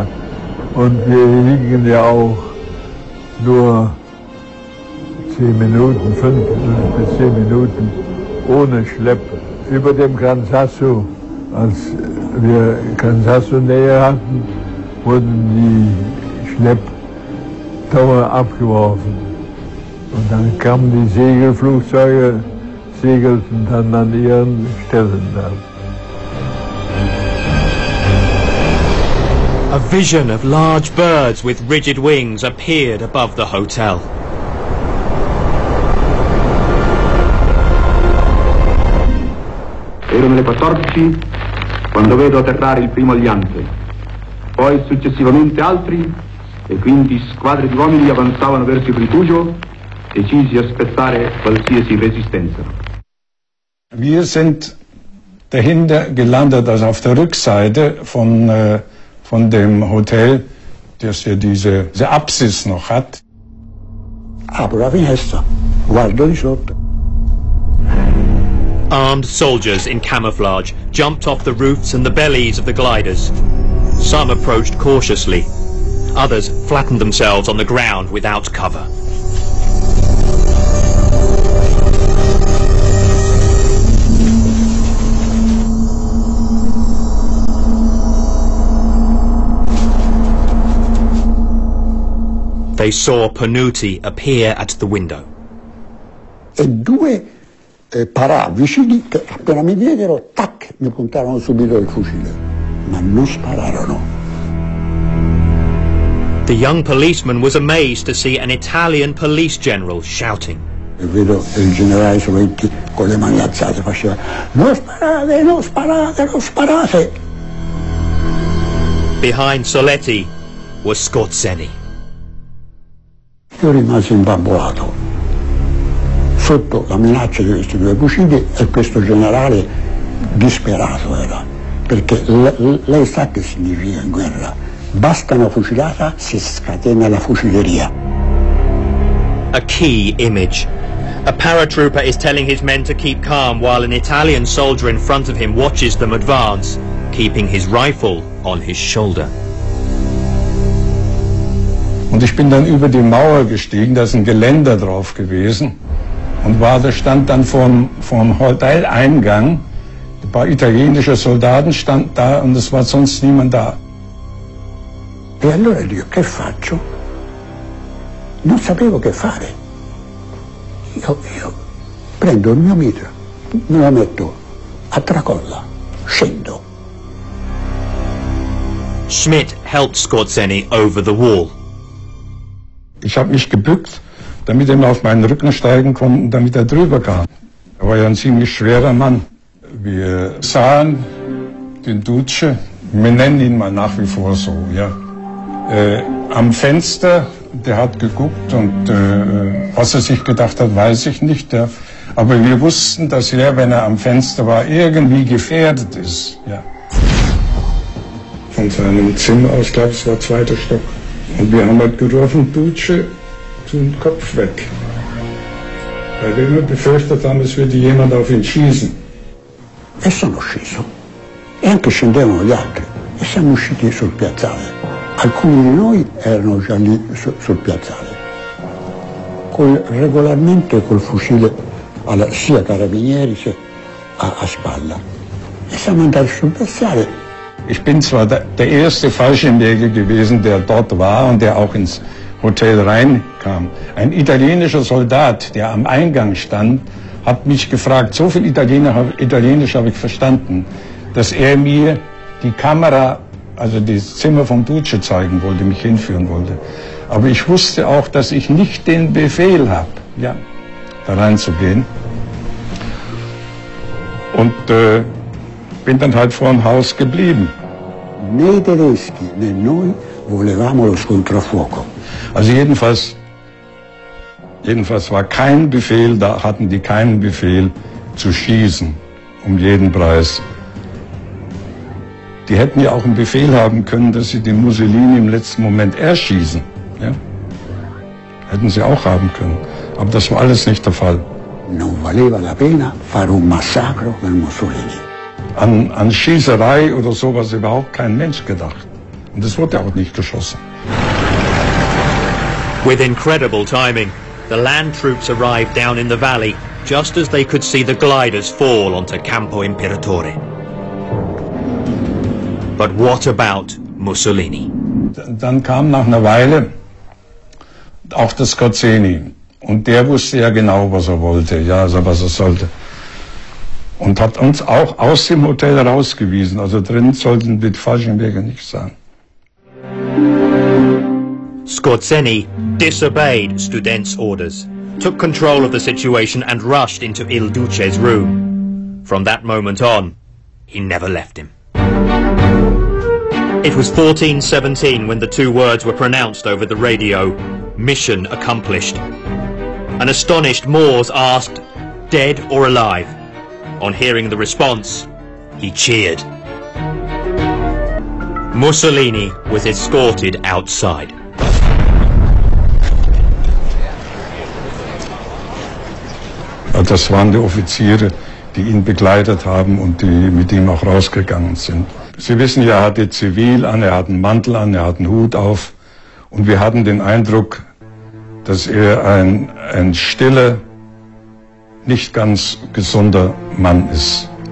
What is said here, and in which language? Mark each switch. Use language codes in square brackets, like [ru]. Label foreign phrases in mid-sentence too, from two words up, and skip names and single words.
[de] Und wir liegen ja auch nur 10 Minuten, 5 bis 10 Minuten ohne Schlepp über dem Gran Sasso. Als wir Gran Sasso näher hatten, wurden die Schlepptauer abgeworfen. Und dann kamen die Segelflugzeuge, segelten dann an ihren Stellen ab. [en] A vision of large birds with rigid wings appeared above the hotel. [it] Ero nelle 14 quando vedo atterrare il primo aliante, poi successivamente altri, e quindi squadre di uomini avanzavano verso il rifugio, decisi a aspettare qualsiasi resistenza. [de] Wir sind dahinter gelandet, also auf der Rückseite von dem Hotel, das ja diese Apsis noch hat. [it] Apro la finestra, guardo di sotto. [en] Armed soldiers in camouflage jumped off the roofs and the bellies of the gliders. Some approached cautiously. Others flattened themselves on the ground without cover. They saw Panuti appear at the window. [it] E due parà vicini che appena mi diedero, tac, mi puntarono subito il fucile, ma non spararono. [en] The young policeman was amazed to see an Italian police general shouting. [it] E vedo il generale Sovetti con le mani alzate faceva non sparate, non sparate, non sparate. [en] Behind Soletti was Scorzeni. [it] Io rimasi imbambolato sotto la minaccia di questi due fucili e questo generale disperato era, perché lei sa che significa in guerra, basta una fucilata, si scatena la fucileria. [en] A key image. A paratrooper is telling his men to keep calm while an Italian soldier in front of him watches them advance, keeping his rifle on his shoulder. [de] Und ich bin dann über die Mauer gestiegen, da ist ein Geländer drauf gewesen. Und stand dann vorm Hoteleingang, ein paar italienische Soldaten standen da und es war sonst niemand da. [it] E allora dico, che faccio? Non sapevo che fare. Io prendo il mio mitra, me lo metto a tracolla, scendo. [en] Schmidt helped Scorzeni over the wall. [de] Ich habe mich gebückt, damit er auf meinen Rücken steigen konnte und damit er drüber kam. Er war ja ein ziemlich schwerer Mann. Wir sahen den Duce, wir nennen ihn mal nach wie vor so, ja, am Fenster, der hat geguckt und was er sich gedacht hat, weiß ich nicht. Ja. Aber wir wussten, dass er, wenn er am Fenster war, irgendwie gefährdet ist. Ja. Von seinem Zimmer aus, glaube ich, es war 2. Stock. Und wir haben halt gerufen, Duce, den Kopf weg. Weil wir immer befürchtet haben, es würde jemand auf ihn schießen. [it] E sono sceso. E anche scendevano gli altri. E siamo usciti sul piazzale. Alcuni di noi erano già lì sul piazzale. regolarmente col fucile sia carabinieri sia a spalla. E siamo andati sul piazzale. [de] Ich bin zwar der erste Fallschirmjäger gewesen, der dort war und der auch ins Hotel reinkam. Ein italienischer Soldat, der am Eingang stand, hat mich gefragt, so viel Italienisch habe ich verstanden, dass er mir die Kamera, also das Zimmer vom Duce zeigen wollte, mich hinführen wollte. Aber ich wusste auch, dass ich nicht den Befehl habe, ja, da reinzugehen. Und bin dann halt vor dem Haus geblieben. [it] Né i tedeschi né noi volevamo lo scontro a fuoco. [de] Also jedenfalls war kein Befehl, da hatten die keinen Befehl zu schießen, um jeden Preis. Die hätten ja auch einen Befehl haben können, dass sie den Mussolini im letzten Moment erschießen. Ja? Hätten sie auch haben können. Aber das war alles nicht der Fall. [it] Non valeva la pena fare un massacro per Mussolini. [de] An Schießerei oder sowas überhaupt kein Mensch gedacht. Und es wurde auch nicht geschossen. [en] With incredible timing, the land troops arrived down in the valley just as they could see the gliders fall onto Campo Imperatore. But what about Mussolini? [de] Dann kam nach einer Weile auch der Skorzeny. Und der wusste ja genau, was er wollte, ja, also was er sollte. Und hat uns auch aus dem Hotel rausgewiesen. Also drin sollten die Fallschirmjäger nicht sein. [en] Skorzeny disobeyed Student's orders, took control of the situation and rushed into Il Duce's room. From that moment on, he never left him. It was 1417 when the two words were pronounced over the radio, mission accomplished. An astonished Moors asked, dead or alive? On hearing the response, he cheered. Mussolini was escorted outside. [de] Das waren die Offiziere, die ihn begleitet haben und die mit ihm auch rausgegangen sind. Sie wissen ja, er hatte Zivil an, er hat einen Mantel an, er hat einen Hut auf. Und wir hatten den Eindruck, dass er ein stiller, nicht ganz gesunder Mann ist.